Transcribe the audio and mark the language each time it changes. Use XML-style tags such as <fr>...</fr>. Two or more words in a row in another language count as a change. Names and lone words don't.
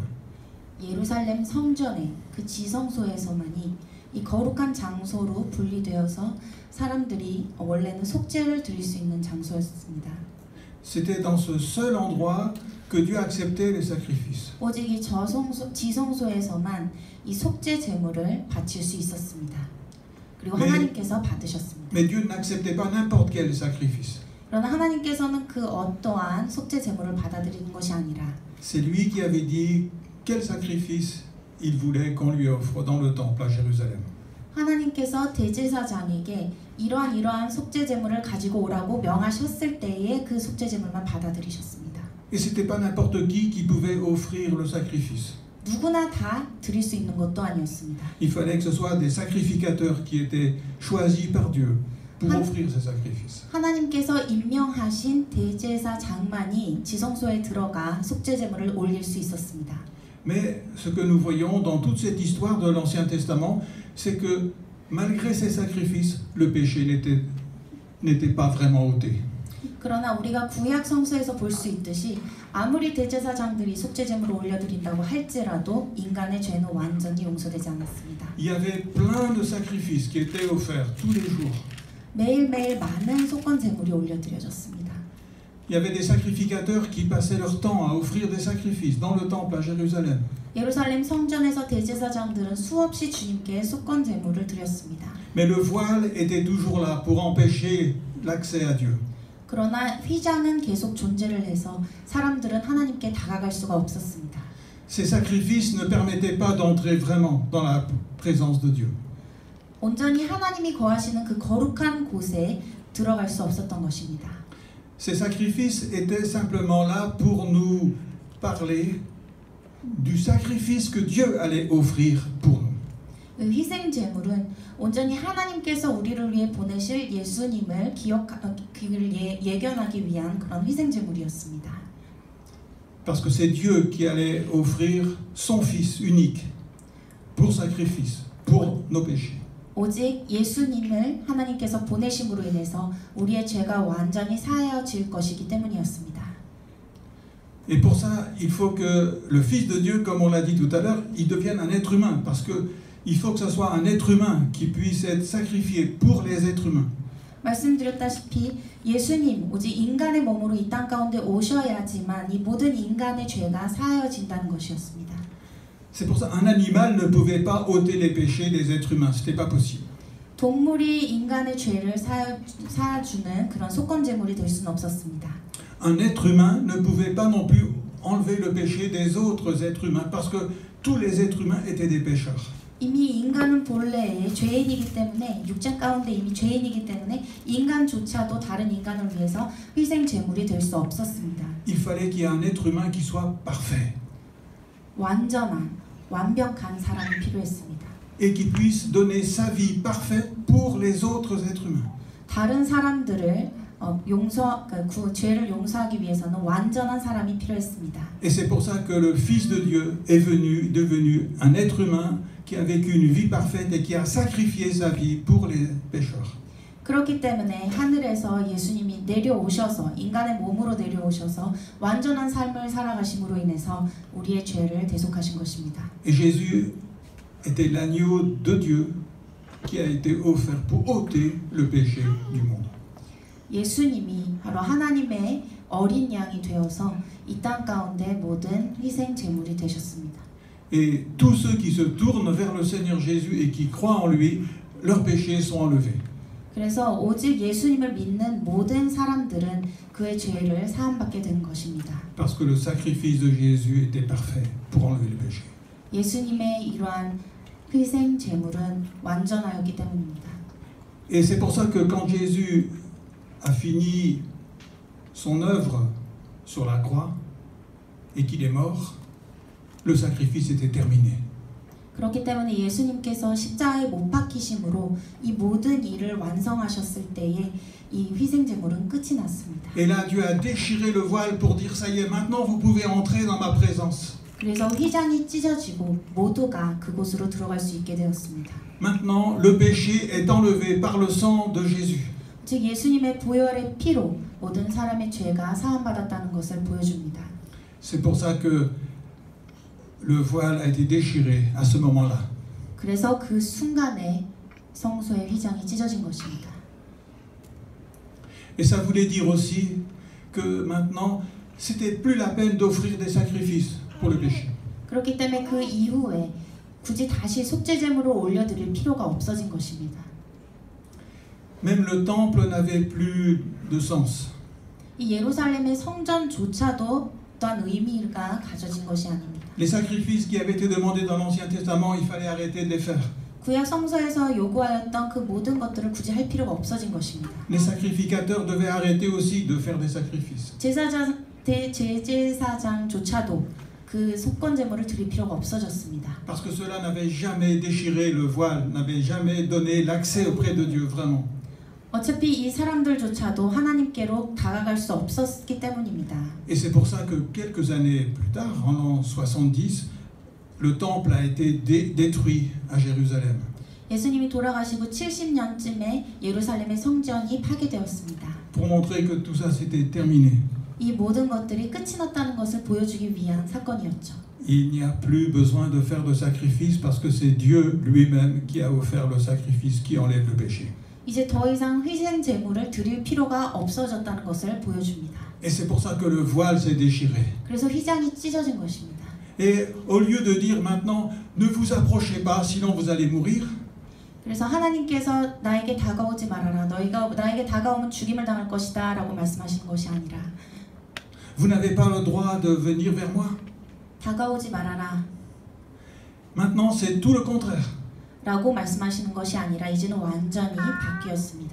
<ko>예루살렘 성전의 그 지성소에서만이 이 거룩한 장소로 분리되어서 사람들이 원래는 속죄를 드릴 수 있는 장소였습니다.</ko> <fr>C'était dans ce seul endroit que Dieu acceptait les sacrifices.</fr> <ko>오직 이 지성소에서만 이 속죄 제물을 바칠 수 있었습니다. 그리고 하나님께서 받으셨습니다.</ko> <fr>Mais Dieu n'acceptait pas n'importe quel sacrifice.</fr> <ko>그러나 하나님께서는 그 어떠한 속죄 제물을 받아들이는 것이 아니라</ko> <fr>C'est lui qui avait dit quel sacrifice il voulait qu'on lui offre dans le temple à Jérusalem.</fr> <ko>하나님께서 대제사장에게 이러한 속죄 제물을 가지고 오라고 명하셨을 때에 그 속죄 제물만 받아들이셨습니다.</ko> <fr>Et c'était pas n'importe qui pouvait offrir le sacrifice.</fr> <ko>누구나 다 드릴 수 있는 것도 아니었습니다.</ko> <fr>Il fallait que ce soit des sacrificateurs qui étaient choisis par Dieu pour offrir ces sacrifices.</fr> <ko>하나님께서 임명하신 대제사장만이 지성소에 들어가 속죄 제물을 올릴 수 있었습니다.</ko> <fr>Mais ce que nous voyons dans toute cette histoire de l'Ancien Testament, c'est que malgré ces sacrifices, le péché n'était pas vraiment ôté.</fr> <ko>그러나 우리가 구약 성서에서 볼 수 있듯이 아무리 대제사장들이 속죄 제물을 올려드린다고 할지라도 인간의 죄는 완전히 용서되지 않았습니다.</ko> <fr>Il y avait plein de sacrifices qui étaient offerts tous les jours.</fr> <ko>매일매일 많은 속건 제물이 올려드려졌습니다.</ko> <fr>Il y avait des sacrificateurs qui passaient leur temps à offrir des sacrifices dans le temple à Jérusalem.</fr> <ko>예루살렘 성전에서 대제사장들은 수없이 주님께 속건 제물을 드렸습니다.</ko> <fr>Mais le voile était toujours là pour empêcher l'accès à Dieu.</fr> <ko>그러나 휘장은 계속 존재를 해서 사람들은 하나님께 다가갈 수가 없었습니다.</ko> <fr>Ces sacrifices ne permettaient pas d'entrer vraiment dans la présence de Dieu.</fr> <ko>온전히 하나님이 거하시는 그 거룩한 곳에 들어갈 수 없었던 것입니다.</ko> <fr>Ces sacrifices étaient simplement là pour nous parler du sacrifice que Dieu allait offrir pour nous.</fr> <ko>그 희생 제물은 온전히 하나님께서 우리를 위해 보내실 예수님을 예견하기 위한 그런 희생 제물이었습니다.</ko> <fr>Parce que c'est Dieu qui allait offrir son Fils unique pour sacrifice, pour nos péchés.</fr> <ko>오직 예수님을 하나님께서 보내심으로 인해서 우리의 죄가 완전히 사하여질 것이기 때문이었습니다.</ko> <fr>Et pour ça, il faut que le Fils de Dieu, comme on l'a dit tout à l'heure, il devienne un être humain, parce que il faut que ce soit un être humain qui puisse être sacrifié pour les êtres humains.</fr> <ko>말씀드렸다시피 예수님 오직 인간의 몸으로 이 땅 가운데 오셔야지만 이 모든 인간의 죄가 사하여진다는 것이었습니다.</ko> <fr>C'est pour ça qu'un animal ne pouvait pas ôter les péchés des êtres humains, c'était pas possible.</fr> <ko>동물이 인간의 죄를 사하주는 그런 속건 제물이 될 수는 없었습니다.</ko> <fr>Un être humain ne pouvait pas non plus enlever le péché des autres êtres humains, parce que tous les êtres humains étaient des pécheurs.</fr> <ko>이미 인간은 본래의 죄인이기 때문에 육체 가운데 이미 죄인이기 때문에 인간조차도 다른 인간을 위해서 희생 제물이 될 수 없었습니다.</ko> <fr>Il fallait qu'il y ait un être humain qui soit parfait</fr> <ko>완전한 완벽한 사람이 필요했습니다.</ko> <fr>et qui puisse donner sa vie parfaite pour les autres êtres humains.</fr> <ko>다른 사람들을 죄를 용서하기 위해서는 완전한 사람이 필요했습니다.</ko> <fr>Et c'est pour ça que le Fils de Dieu est devenu un être humain qui a vécu une vie parfaite et qui a sacrifié sa vie pour les pécheurs.</fr> <ko>그렇기 때문에 하늘에서 예수님이 내려오셔서 인간의 몸으로 내려오셔서 완전한 삶을 살아가심으로 인해서 우리의 죄를 대속하신 것입니다.</ko> <fr>Et Jésus était l'agneau de Dieu qui a été offert pour ôter le péché du monde.</fr> <ko>예수님이 바로 하나님의 어린 양이 되어서 이 땅 가운데 모든 희생 제물이 되셨습니다.</ko> <fr>Et tous ceux qui se tournent vers le Seigneur Jésus et qui croient en lui, leurs péchés sont enlevés.</fr> <ko>그래서 오직 예수님을 믿는 모든 사람들은 그의 죄를 사함받게 된 것입니다.</ko> <fr>Parce que le sacrifice de Jésus était parfait pour enlever le péché.</fr> <ko>예수님의 이러한 희생 제물은 완전하였기 때문입니다.</ko> <fr>Et c'est pour ça que quand Jésus a fini son œuvre sur la croix et qu'il est mort, le sacrifice était terminé.</fr> <ko>그렇기 때문에 예수님께서 십자가에 못 박히심으로 이 모든 일을 완성하셨을 때에 이 희생 제물은 끝이 났습니다.</ko> <fr>Et là, Dieu a déchiré le voile pour dire ça y est, maintenant vous pouvez entrer dans ma présence.</fr> <ko>그래서 휘장이 찢어지고 모두가 그곳으로 들어갈 수 있게 되었습니다.</ko> <fr>Maintenant, le péché est enlevé par le sang de Jésus.</fr> <ko>즉 예수님의 보혈의 피로 모든 사람의 죄가 사함받았다는 것을 보여줍니다.</ko> <fr>C'est pour ça que le voile a été déchiré à ce moment-là.</fr> <ko>그래서 그 순간에 성소의 휘장이 찢어진 것입니다.</ko> <fr>Et ça voulait dire aussi que maintenant, c'était plus la peine d'offrir des sacrifices pour le péché.</fr> <ko>그렇기 때문에 그 이후에 굳이 다시 속죄 제물을 올려드릴 필요가 없어진 것입니다.</ko> <fr>Même le temple n'avait plus de sens.</fr> <ko>이 예루살렘의 성전조차도 어떠한 의미가 가져진 것이 아닙니다.</ko> <fr>Les sacrifices qui avaient été demandés dans l'Ancien Testament, il fallait arrêter de les faire.</fr> <ko>구약 성서에서 요구하였던 그 모든 것들을 굳이 할 필요가 없어진 것입니다.</ko> <fr>Les sacrificateurs devaient arrêter aussi de faire des sacrifices.</fr> <ko>제사장조차도 그 속건 제물을 드릴 필요가 없어졌습니다.</ko> <fr>Parce que cela n'avait jamais déchiré le voile, n'avait jamais donné l'accès auprès de Dieu, vraiment.</fr> <ko>어차피 이 사람들조차도 하나님께로 다가갈 수 없었기 때문입니다.</ko> <fr>Et c'est pour ça que quelques années plus tard, en l'an 70, le temple a été détruit à Jérusalem.</fr> <ko>예수님이 돌아가시고 70년쯤에 예루살렘의 성전이 파괴되었습니다.</ko> <fr>Pour montrer que tout ça c'était terminé.</fr> <ko>이 모든 것들이 끝이 났다는 것을 보여주기 위한 사건이었죠.</ko> <fr>Il n'y a plus besoin de faire de sacrifice parce que c'est Dieu lui-même qui a offert le sacrifice qui enlève le péché.</fr> <ko>이제 더 이상 희생 제물을 드릴 필요가 없어졌다는 것을 보여줍니다.</ko> <fr>Et c'est pour ça que le voile s'est déchiré.</fr> <ko>그래서 휘장이 찢어진 것입니다.</ko> <fr>Et au lieu de dire maintenant ne vous approchez pas sinon vous allez mourir,</fr> <ko>그래서 하나님께서 나에게 다가오지 말아라. 너희가 나에게 다가오면 죽임을 당할 것이다 라고 말씀하시는 것이 아니라</ko> <fr>vous n'avez pas le droit de venir vers moi.</fr> <ko>다가오지 말아라</ko> <fr>Maintenant c'est tout le contraire.</fr> <ko>라고 말씀하시는 것이 아니라 이제는 완전히 바뀌었습니다.</ko>